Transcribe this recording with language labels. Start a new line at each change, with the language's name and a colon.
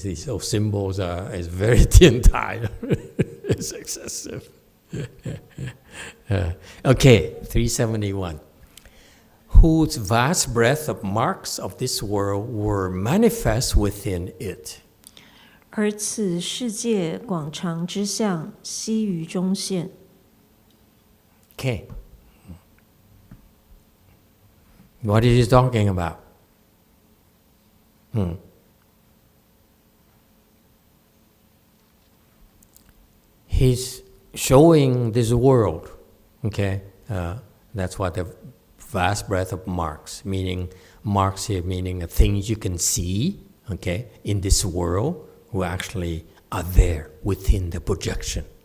English: These symbols is very Tiantai. It's excessive. Okay, 371. Whose vast breadth of marks of this world were manifest within it.
Chinese: 而此世界广长之相，悉于中现。
English: Okay. What is he talking about? He's showing this world, okay? That's what the vast breadth of marks, meaning marks here, meaning things you can see, okay, in this world, who actually are there within the projection.